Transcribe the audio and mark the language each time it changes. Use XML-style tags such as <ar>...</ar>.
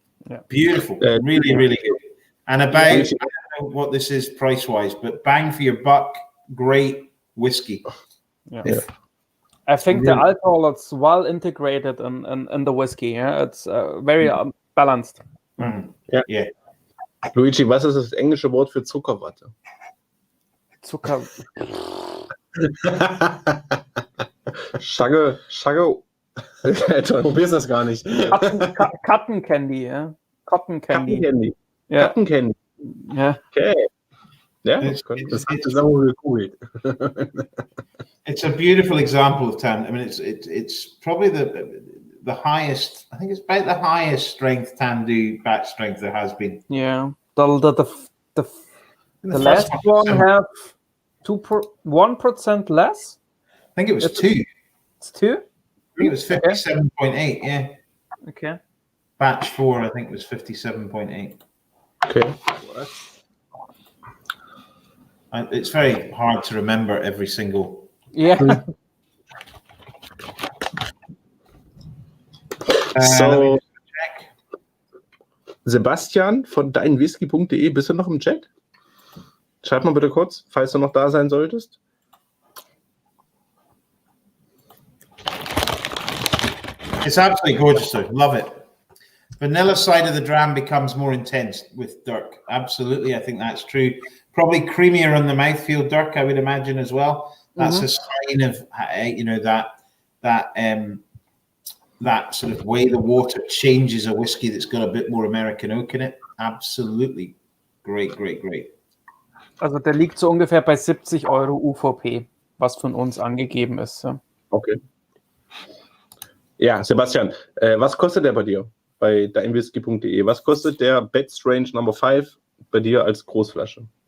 <en>Yeah. Beautiful. Really, really good. And about, I don't know what this is price-wise, but bang for your buck, great whiskey. Yeah. I think the alcohol is well integrated in the whiskey. Yeah? It's very balanced. Mm. Yeah.</en> <de>Luigi, was ist das englische Wort für Zuckerwatte? Zucker. Schagge. Probier's das gar nicht.</de> <en>Cotton Candy,</en> <de>ja.</de> <en>Cotton Candy. Cotton Candy.</en> <de>Ja.</de> <en>Cotton Candy.</en> <de>Ja. Okay. Ja,</de> <en>It's,</en> <de>Das hat das auch gegoogelt.</de> <en>it's a beautiful example of Tamdhu. I mean, it's probably the highest. I think it's about the highest strength Tamdhu batch strength there has been. Yeah. The The last first one I have 1% less. think it was 2. It's 2. I think it was 57.8. Yeah. Okay. Batch 4, I think, was 57.8. Okay. It's very hard to remember every single. Yeah. So, check.</en> <de>Sebastian von deinwhisky.de, bist du noch im Chat? Schreib mal bitte kurz, falls du noch da sein solltest.</de> <en>It's absolutely gorgeous, though. Love it. Vanilla side of the dram becomes more intense with Dirk. Absolutely, I think that's true. Probably creamier on the mouthfeel, Dirk, I would imagine as well. That's a sign of that sort of way the water changes a whiskey that's got a bit more American oak in it. Absolutely, great.</en> <de>Also der liegt so ungefähr bei 70 Euro UVP, was von uns angegeben ist. Ja. Okay. Ja, Sebastian, was kostet der bei dir? Bei deinwhisky.de. Was kostet der Bed Strange Number 5 bei dir als Großflasche?</de>